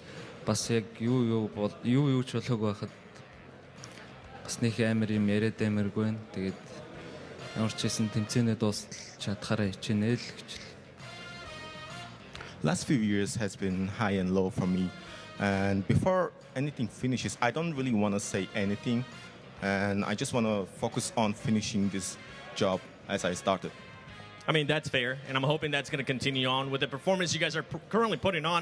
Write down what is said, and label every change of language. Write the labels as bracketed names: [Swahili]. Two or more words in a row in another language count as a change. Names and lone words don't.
[Mongolian] Тэгээд бас яг юу ч болоогүй байхад бас нэг амар юм яриад амаргүй байна. Тэгээд ямар ч хэсэн тэмцээнээ дуусгаж чадхаараа хичээнэ л гэж. [English] Last few years has been high and low for me, and before anything finishes, I don't really want to say anything, and I just want to focus on finishing this job as I started. I mean, that's fair, and I'm hoping that's going to continue on with the performance you guys are currently putting on.